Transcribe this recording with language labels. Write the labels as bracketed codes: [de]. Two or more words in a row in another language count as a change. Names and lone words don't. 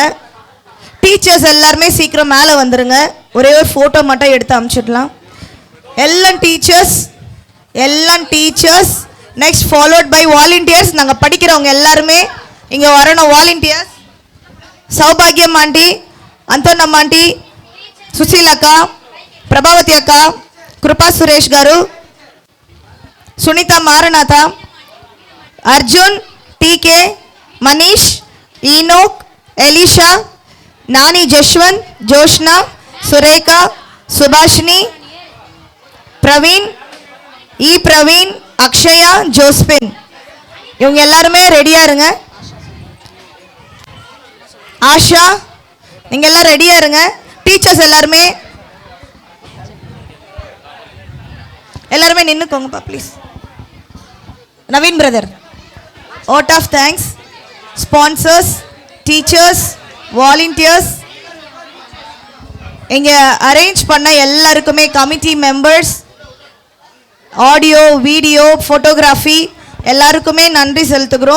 [ta] டீச்சர்ஸ் எல்லாருமே சீக்கிரம் மேலே வந்துடுங்க. ஒரே ஒரு ஃபோட்டோ மட்டும் எடுத்து அனுப்பிச்சிடலாம். [en] எல்லாம் teachers next followed by volunteers. [ta] நாங்கள் படிக்கிறவங்க எல்லாருமே இங்கே வரணும். வாலண்டியர்ஸ் சௌபாகியம் ஆண்டி, అంతోనమ్మ ఆంటీ, సుశీల్ అక్క, ప్రభావతి అక్క, కృపా సురేష్ గారు, సునీత మారనాథ, అర్జున్, టీకే, మనీష్, ఈనోక్, ఎలీషా, నాని, జశ్వంత్, జోష్న, సురేఖ, సుభాషిని, ప్రవీణ్, ఈ ప్రవీణ్, అక్షయ, జోస్பின், இவங்க எல்லாருமே ரெடியா இருங்க. ஆஷா, நீங்க எல்லாம் ரெடியா இருங்க. டீச்சர்ஸ் எல்லாருமே நின்னுக்கோங்கப்பா ப்ளீஸ். நவீன் பிரதர், [en] vote of thanks, sponsors, teachers, volunteers, [ta] இங்கே அரேஞ்ச் பண்ண எல்லாருக்குமே, [en] committee members, audio, video, photography [ta] எல்லாருக்குமே நன்றி செலுத்துகிறோம்.